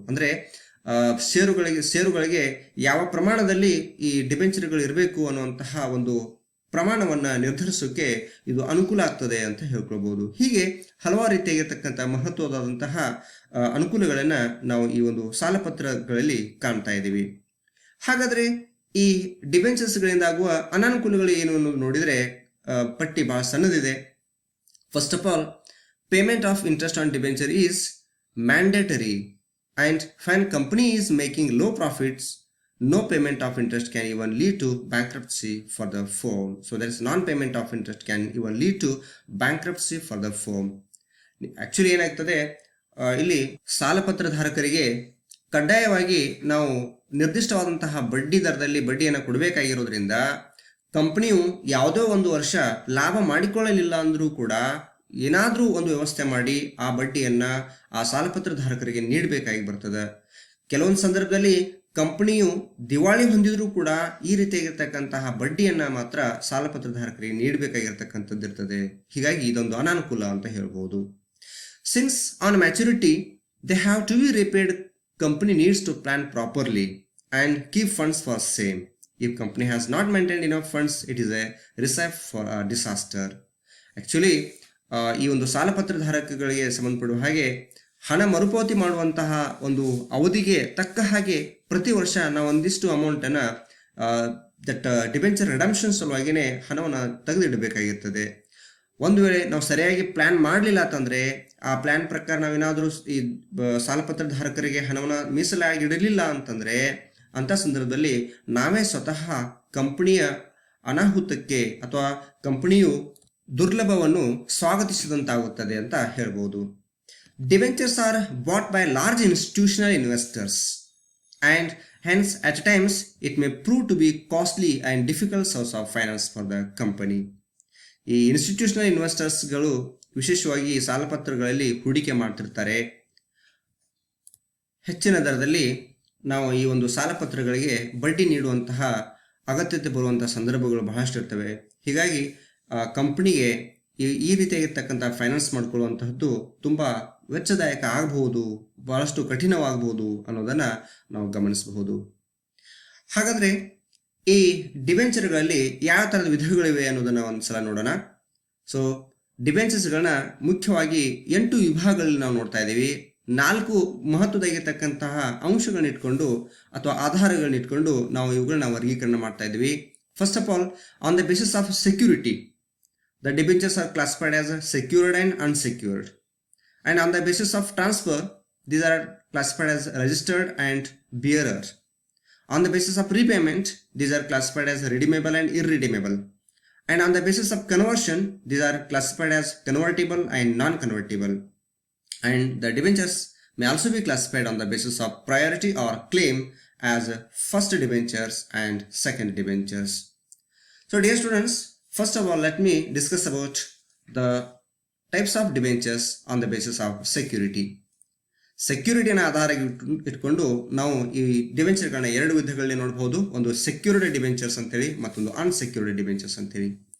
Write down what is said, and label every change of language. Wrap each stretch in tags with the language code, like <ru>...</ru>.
<kn>ಅಂದರೆ ಷೇರುಗಳಿಗೆ ಯಾವ ಪ್ರಮಾಣದಲ್ಲಿ ಈ ಡಿಬೆಂಚರ್ಗಳು ಇರಬೇಕು ಅನ್ನುವಂತಹ ಒಂದು ಪ್ರಮಾಣವನ್ನು ನಿರ್ಧರಿಸೋಕೆ ಇದು ಅನುಕೂಲ ಆಗ್ತದೆ ಅಂತ ಹೇಳ್ಕೊಳ್ಬೋದು. ಹೀಗೆ ಹಲವಾರು ರೀತಿಯಾಗಿರ್ತಕ್ಕಂಥ ಮಹತ್ವವಾದಂತಹ ಅನುಕೂಲಗಳನ್ನು ನಾವು ಈ ಒಂದು ಸಾಲಪತ್ರಗಳಲ್ಲಿ ಕಾಣ್ತಾ ಇದ್ದೀವಿ. ಹಾಗಾದರೆ ಈ ಡಿಬೆಂಚರ್ಸ್ಗಳಿಂದ ಆಗುವ ಅನಾನುಕೂಲಗಳು ಏನು ಅನ್ನೋದು ನೋಡಿದರೆ ಪಟ್ಟಿ ಬಹಳ ಸಣ್ಣದಿದೆ.</kn> <en>First of all, payment of interest on debenture is mandatory and when company is making low profits, no payment of interest can even lead to bankruptcy for the firm. So there is non-payment of interest can even lead to bankruptcy for the firm.</en> <kn>Actually ಏನಾಗ್ತದೆ, ಇಲ್ಲಿ ಸಾಲಪತ್ರಧಾರಕರಿಗೆ ಕಡ್ಡಾಯವಾಗಿ ನಾವು ನಿರ್ದಿಷ್ಟವಾದಂತಹ ಬಡ್ಡಿ ದರದಲ್ಲಿ ಬಡ್ಡಿಯನ್ನು ಕೊಡಬೇಕಾಗಿರೋದ್ರಿಂದ ಕಂಪನಿಯು ಯಾವುದೋ ಒಂದು ವರ್ಷ ಲಾಭ ಮಾಡಿಕೊಳ್ಳಲಿಲ್ಲ ಅಂದರೂ ಕೂಡ ಏನಾದರೂ ಒಂದು ವ್ಯವಸ್ಥೆ ಮಾಡಿ ಆ ಬಡ್ಡಿಯನ್ನು ಆ ಸಾಲಪತ್ರಧಾರಕರಿಗೆ ನೀಡಬೇಕಾಗಿ ಬರ್ತದೆ. ಕೆಲವೊಂದು ಸಂದರ್ಭದಲ್ಲಿ ಕಂಪನಿಯು ದಿವಾಳಿ ಹೊಂದಿದ್ರೂ ಕೂಡ ಈ ರೀತಿಯಾಗಿರ್ತಕ್ಕಂತಹ ಬಡ್ಡಿಯನ್ನು ಮಾತ್ರ ಸಾಲಪತ್ರಧಾರಕರಿಗೆ ನೀಡಬೇಕಾಗಿರ್ತಕ್ಕಂಥದ್ದು ಇರ್ತದೆ. ಹೀಗಾಗಿ ಇದೊಂದು ಅನಾನುಕೂಲ ಅಂತ ಹೇಳ್ಬೋದು.</kn> <en>Since on maturity they have to be repaid, company needs to plan properly and keep funds for same. If company has not maintained enough funds, it is a recipe for a disaster. Actually</en> <kn>ಈ ಒಂದು ಸಾಲಪತ್ರಧಾರಕಗಳಿಗೆ ಸಂಬಂಧಪಡುವ ಹಾಗೆ ಹಣ ಮರುಪಾವತಿ ಮಾಡುವಂತಹ ಒಂದು ಅವಧಿಗೆ ತಕ್ಕ ಹಾಗೆ ಪ್ರತಿ ವರ್ಷ ನಾವು ಒಂದಿಷ್ಟು ಅಮೌಂಟನ್ನು ದಟ್ ಡಿಬೆಂಚರ್ ರಿಡಂಪ್ಷನ್ ಸಲುವಾಗಿಯೇ ಹಣವನ್ನು ತೆಗೆದಿಡಬೇಕಾಗಿರ್ತದೆ. ಒಂದು ವೇಳೆ ನಾವು ಸರಿಯಾಗಿ ಪ್ಲ್ಯಾನ್ ಮಾಡಲಿಲ್ಲ ಅಂತಂದರೆ ಆ ಪ್ಲ್ಯಾನ್ ಪ್ರಕಾರ ನಾವೇನಾದರೂ ಈ ಸಾಲಪತ್ರಧಾರಕರಿಗೆ ಹಣವನ್ನು ಮೀಸಲಾಗಿಡಲಿಲ್ಲ ಅಂತಂದರೆ ಅಂಥ ಸಂದರ್ಭದಲ್ಲಿ ನಾವೇ ಸ್ವತಃ ಕಂಪನಿಯ ಅನಾಹುತಕ್ಕೆ ಅಥವಾ ಕಂಪನಿಯು ದುರ್ಲಭವನ್ನು ಸ್ವಾಗತಿಸಿದಂತಾಗುತ್ತದೆ ಅಂತ ಹೇಳ್ಬೋದು.</kn> <en>Debentures are bought by large institutional investors and hence at times it may prove to be costly and difficult source of finance for the company.</en> <kn>ಈ ಇನ್ಸ್ಟಿಟ್ಯೂಷನಲ್ ಇನ್ವೆಸ್ಟರ್ಸ್ಗಳು ವಿಶೇಷವಾಗಿ ಸಾಲಪತ್ರಗಳಲ್ಲಿ ಹೂಡಿಕೆ ಮಾಡ್ತಿರ್ತಾರೆ. ಹೆಚ್ಚಿನ ದರದಲ್ಲಿ ನಾವು ಈ ಒಂದು ಸಾಲಪತ್ರಗಳಿಗೆ ಬಡ್ಡಿ ನೀಡುವಂತಹ ಅಗತ್ಯತೆ ಬರುವಂತಹ ಸಂದರ್ಭಗಳು ಬಹಳಷ್ಟು ಇರ್ತವೆ. ಹೀಗಾಗಿ ಕಂಪನಿಗೆ ಈ ರೀತಿಯಾಗಿರ್ತಕ್ಕಂಥ ಫೈನಾನ್ಸ್ ಮಾಡ್ಕೊಳ್ಳುವಂತಹದ್ದು ತುಂಬ ವೆಚ್ಚದಾಯಕ ಆಗಬಹುದು, ಬಹಳಷ್ಟು ಕಠಿಣವಾಗಬಹುದು ಅನ್ನೋದನ್ನು ನಾವು ಗಮನಿಸಬಹುದು. ಹಾಗಾದರೆ ಈ ಡಿಬೆಂಚರ್ಗಳಲ್ಲಿ ಯಾವ ಥರದ ವಿಧಗಳಿವೆ ಅನ್ನೋದನ್ನು ಒಂದು ಸಲ ನೋಡೋಣ. ಸೊ ಡಿಬೆಂಚರ್ಸ್ಗಳನ್ನ ಮುಖ್ಯವಾಗಿ 8 ವಿಭಾಗಗಳಲ್ಲಿ ನಾವು ನೋಡ್ತಾ ಇದ್ದೀವಿ. 4 ಮಹತ್ವದಾಗಿರ್ತಕ್ಕಂತಹ ಅಂಶಗಳನ್ನ ಇಟ್ಕೊಂಡು ಅಥವಾ ಆಧಾರಗಳನ್ನ ಇಟ್ಕೊಂಡು ನಾವು ಇವುಗಳನ್ನ ವರ್ಗೀಕರಣ ಮಾಡ್ತಾ ಇದ್ದೀವಿ.</kn> <en>First of all, on the basis of security, the debentures are classified as secured and unsecured. And on the basis of transfer, these are classified as registered and bearer. On the basis of repayment, these are classified as redeemable and irredeemable. And on the basis of conversion, these are classified as convertible and non-convertible. And the debentures may also be classified on the basis of priority or claim as first debentures and second debentures. So dear students, first of all, let me discuss about the types of debentures on the basis of security.</en> <kn>ಸೆಕ್ಯೂರಿಟಿನ ಆಧಾರ ಇಟ್ಕೊಂಡು ನಾವು ಈ ಡಿಬೆಂಚರ್ಗಳನ್ನ 2 ವಿಧಗಳಲ್ಲಿ ನೋಡಬಹುದು. ಒಂದು secured debentures ಅಂತೇಳಿ, ಮತ್ತೊಂದು unsecured debentures ಅಂತೇಳಿ.</kn>